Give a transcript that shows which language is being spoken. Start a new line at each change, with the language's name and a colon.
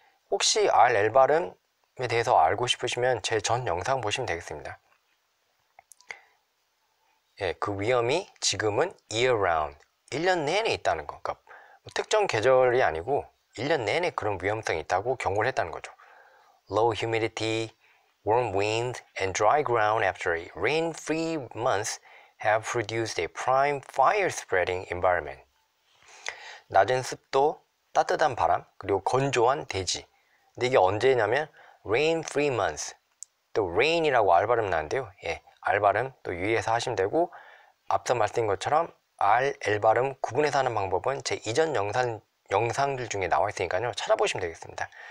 Korean: 혹시 R, L 발음에 대해서 알고 싶으시면 제 전 영상 보시면 되겠습니다. 예, 그 위험이 지금은 year-round, 1년 내내 있다는 거. 그러니까 특정 계절이 아니고 1년 내내 그런 위험성이 있다고 경고를 했다는 거죠.
English: Low humidity, warm winds, and dry ground after a rain-free month have produced a prime fire-spreading environment.
Korean: 낮은 습도, 따뜻한 바람, 그리고 건조한 대지. 근데 이게 언제냐면
English: rain-free month.
Korean: 또 rain이라고 R 발음 나는데요. 예, R 발음 또 유의해서 하시면 되고, 앞서 말씀드린 것처럼 R, L 발음 구분해서 하는 방법은 제 이전 영상들 중에 나와 있으니까요. 찾아보시면 되겠습니다.